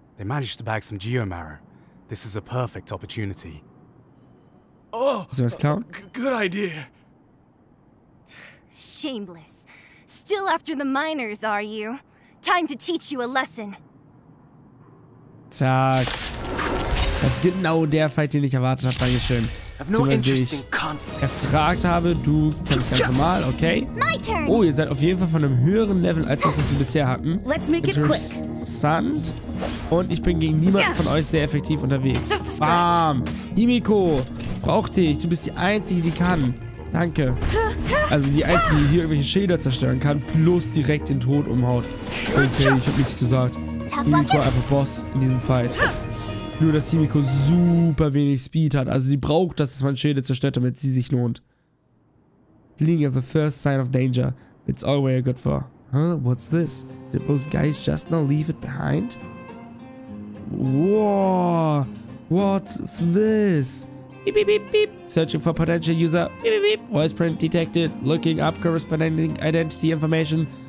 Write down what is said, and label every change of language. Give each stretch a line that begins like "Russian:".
English: They managed to bag some geomarrow. This is a perfect opportunity. Oh, good idea. Shameless. Still after the miners, are you? Time to teach you a lesson.
German: Zack. Das ist genau der Fight, den ich erwartet habe. Dankeschön. Ich erfragt habe, du kämpfst ganz normal, okay? Oh, ihr seid auf jeden Fall von einem höheren Level, als das, was wir bisher hatten. Interessant. Und ich bin gegen niemanden von euch sehr effektiv unterwegs. Bam! Himiko, brauch dich. Du bist die Einzige, die kann. Danke. Also die Einzige, die hier irgendwelche Schilder zerstören kann, plus direkt den Tod umhaut. Okay, ich hab nichts gesagt. Himiko einfach Boss in diesem Fight. Nur, dass Himiko super wenig Speed hat. Also sie braucht das, dass man Schilde zerstört, damit sie sich lohnt.
English: Fleeing at the first sign of danger. It's all we're good for. Huh? What's this? Did those guys just now leave it behind? Whoa! What's this? Beep, beep, beep, beep. Searching for potential user. Beep, beep, beep. Voice print detected. Looking up corresponding identity information.